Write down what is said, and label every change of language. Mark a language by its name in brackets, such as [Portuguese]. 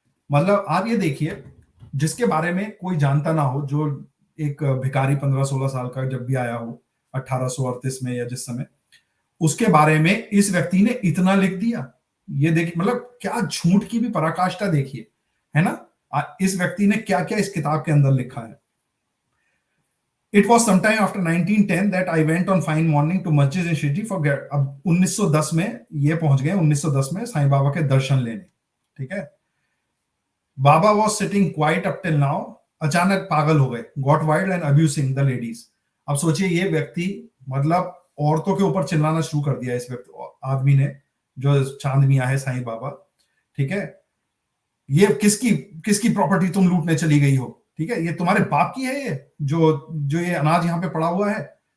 [Hindi] मतलब आप ये देखिए, जिसके बारे में कोई जानता ना हो, जो एक भिखारी 15-16 साल का जब भी आया हो 1838 में या जिस समय, उसके बारे में इस व्यक्ति ने इतना लिख दिया। ये देखिए, मतलब क्या झूठ की भी पराकाष्ठा देखिए, है ना। इस व्यक्ति ने क्या क्या इस किताब के अंदर लिखा है। [English] It was sometime after 1910 that I went on fine morning to Masjid in Shirdi for get। [Hindi] अब 1910 में ये पहुंच गए, 1910 में साईं बाबा के दर्शन लेने, ठीक है। [English] Baba was sitting quiet up till now, [Hindi] अचानक पागल हो गए, [English] got wild and abusing the ladies। [Hindi] अब सोचिए ये व्यक्ति, मतलब औरतों के ऊपर चिल्लाना शुरू कर दिया इस व्यक्ति आदमी ने, जो चांद मियां है साईं बाबा, ठीक है। ये किसकी प्रॉपर्टी तुम लूटने चली गई हो, ठीक है, ये तुम्हारे बाप की है, ये जो ये अनाज यहाँ पे पड़ा हुआ है।